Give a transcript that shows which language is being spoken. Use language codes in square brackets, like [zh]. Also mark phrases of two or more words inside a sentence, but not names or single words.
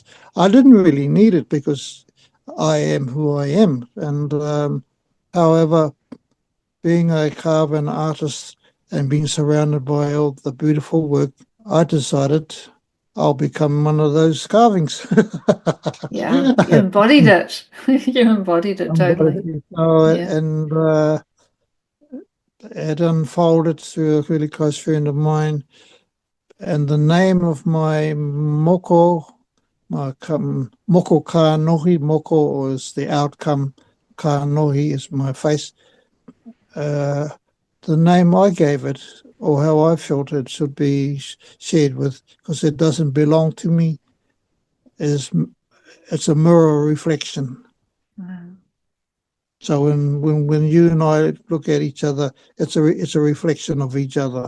[en] I didn't really need it because I am who I am, and however, being a carver and artist and being surrounded by all the beautiful work, I decided I'll become one of those carvings. Yeah, you embodied it. You embodied it totally. And it unfolded through a really close friend of mine. And the name of my moko, [mi] moko ka nohi, [en] moko is the outcome, [mi] ka nohi [en] is my face. The name I gave it, or how I felt it should be shared with, because it doesn't belong to me, it's a mirror reflection. Wow. So when you and I look at each other, it's a reflection of each other.